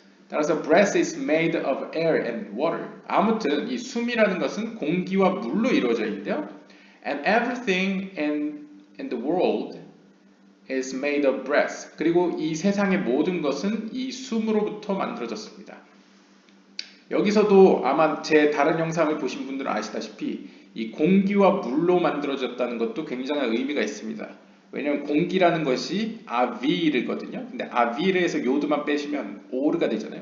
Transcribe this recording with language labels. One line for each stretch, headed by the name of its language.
Korean: 따라서
English: breath is made of air and water.
Korean: 아무튼 이 숨이라는 것은 공기와 물로 이루어져 있대요.
English: And everything in the world is made of breath.
Korean: 그리고 이 세상의 모든 것은 이 숨으로부터 만들어졌습니다. 여기서도 아마 제 다른 영상을 보신 분들은 아시다시피 이 공기와 물로 만들어졌다는 것도 굉장한 의미가 있습니다. 왜냐하면 공기라는 것이 아비르거든요. 근데 아비르에서 요드만 빼시면 오르가 되잖아요.